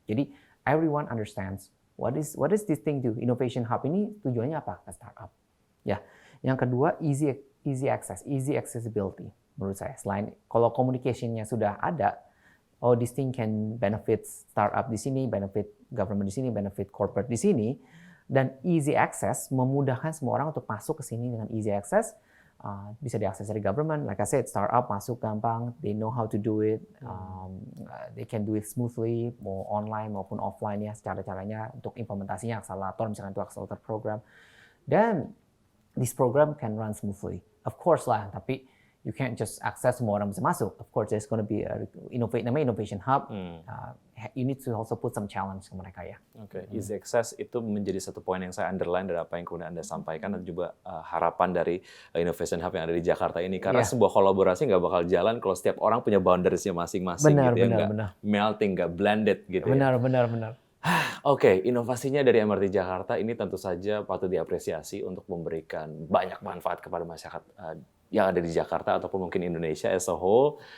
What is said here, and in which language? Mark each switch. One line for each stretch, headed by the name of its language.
English: Jadi everyone understands what is this thing do.
Indonesian: Innovation Hub ini tujuannya apa ke startup. Ya. Yang kedua easy accessibility menurut saya. Selain kalau communication-nya sudah ada,
English: this thing can benefit startup
Indonesian: di sini, benefit government di sini, benefit corporate di sini, dan easy access memudahkan semua orang untuk masuk ke sini dengan easy access. Bisa diakses dari government, like I said, startup masuk gampang,
English: they know how to do it, they can do it smoothly,
Indonesian: mau online maupun offline ya, cara-caranya untuk implementasinya akselerator, misalkan itu accelerator program, dan
English: this program can run smoothly.
Indonesian: Of course lah, tapi
English: you can't just access
Indonesian: semua orang bisa masuk.
English: Of course, there's going to be namanya Innovation Hub. You need to also put some challenge
Indonesian: ke mereka ya. Oke, easy access itu menjadi satu poin yang saya underline dari apa yang kemudian Anda sampaikan dan juga harapan dari Innovation Hub yang ada di Jakarta ini. Karena sebuah kolaborasi nggak bakal jalan kalau setiap orang punya boundariesnya masing-masing gitu ya, nggak melting, nggak blended gitu ya. Benar. Oke, inovasinya dari MRT Jakarta ini tentu saja patut diapresiasi untuk memberikan banyak manfaat kepada masyarakat yang ada di Jakarta ataupun mungkin Indonesia
English: as a whole.